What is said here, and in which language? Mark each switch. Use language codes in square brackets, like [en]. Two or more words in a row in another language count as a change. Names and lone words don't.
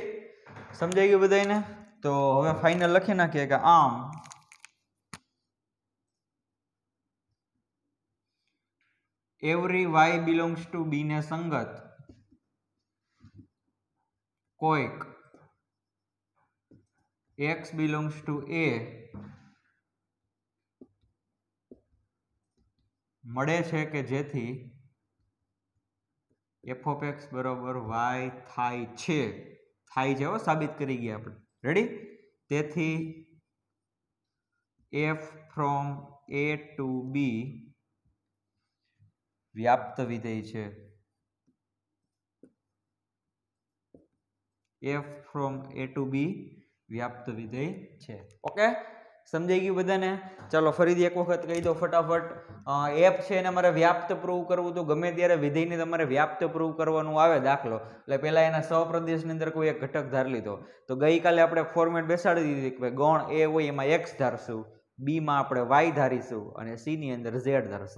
[gu] સમજાઈ ગયું બધાને? તો હવે ફાઇનલ લખી નાખીએ કે આમ [en] every y belongs to B [gu] ને સંગત કોઈક [en] x belongs to a [gu] મળે છે કે જેથી [en] f of x [gu] બરોબર y થાય છે. થાય છે, સાબિત કરી ગયા આપણે. રેડી? તેથી [en] f from a to b [gu] વ્યાપ્ત વિધેય છે. [en] f from a to b [gu] વ્યાપ્ત વિધેય છે. ઓકે, સમજાઈ ગયું બધાને? ચાલો ફરીથી એક વખત કહી દો ફટાફટ. f છે એને મારે વ્યાપ્ત પ્રૂવ કરવું, તો ગમે ત્યારે વિધેયને તમારે વ્યાપ્ત પ્રૂવ કરવાનું આવે દાખલો, એટલે પહેલા એના સહપ્રદેશની અંદર કોઈ એક ઘટક ધાર લીધો. તો ગઈકાલે આપણે ફોર્મેટ બેસાડી દીધી કે ગણ a હોય એમાં x ધારશું, બી માં આપણે y ધારીશું અને સી ની અંદર z ધારશું.